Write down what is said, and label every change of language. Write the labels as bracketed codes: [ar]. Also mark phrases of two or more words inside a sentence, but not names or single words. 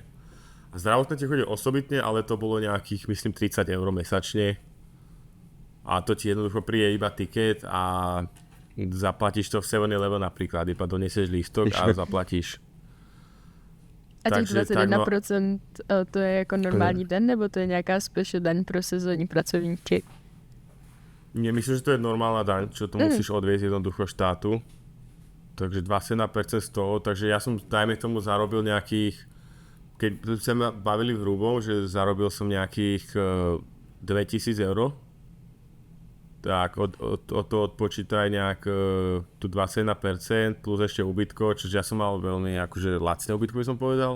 [sk] A zdravotné ti chodí osobitne, ale to bolo nejakých, myslím, 30 eur mesačne. A to ti jednoducho príde iba tiket a zaplatíš to v 7-Eleven napríklad, iba donesieš lístok a zaplatíš. [cs] A těch Takže 21% to je jako normální den, nebo to je nějaká special daň pro sezónní pracovníky? [sk] Myslím, že to je normálna daň, čo to musíš odviesť jednoducho štátu. Takže 21% z toho, takže ja som, dajme tomu, zarobil nejakých, keď sa ma bavili v hrubom, že zarobil som nejakých 2000 eur, tak od toho odpočítaj nejak tu 21% plus ešte ubytko, čiže ja som mal veľmi akože lacné ubytko, by som povedal.